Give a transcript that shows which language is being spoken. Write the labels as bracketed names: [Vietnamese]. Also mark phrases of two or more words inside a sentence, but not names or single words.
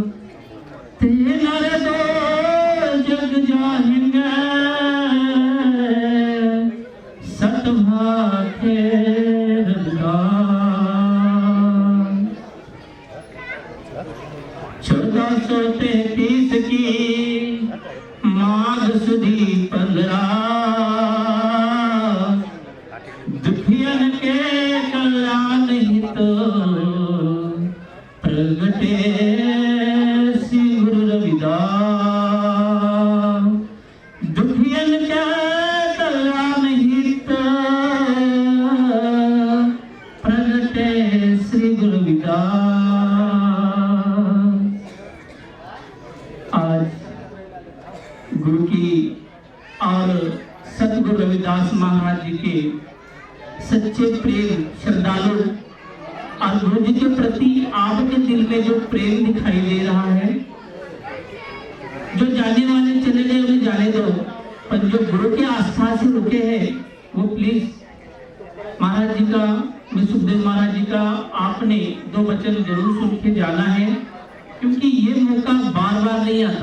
[Hindi] तीन दो जग जाएंगे सतभाग्य रविदास। 1433 की माघ सुदी 15 दुखियन के कल्याण हित प्रगटे श्री गुरु रविदास। दुखियन के कल्याण हित प्रगटे श्री गुरु रविदास। आज गुरु की और सतगुरु रविदास महाराज जी के सच्चे प्रेम श्रद्धालु और गुरु जी के प्रति आपके दिल में जो प्रेम दिखाई दे रहा है, जो जाने वाले चले गए उन्हें जाने दो, पर जो गुरु की आस्था से रुके हैं वो प्लीज महाराज जी का, मैं सुखदेव महाराज जी का आपने 2 वचन जरूर सुन के जाना है, क्योंकि ये मौका बार बार नहीं आता।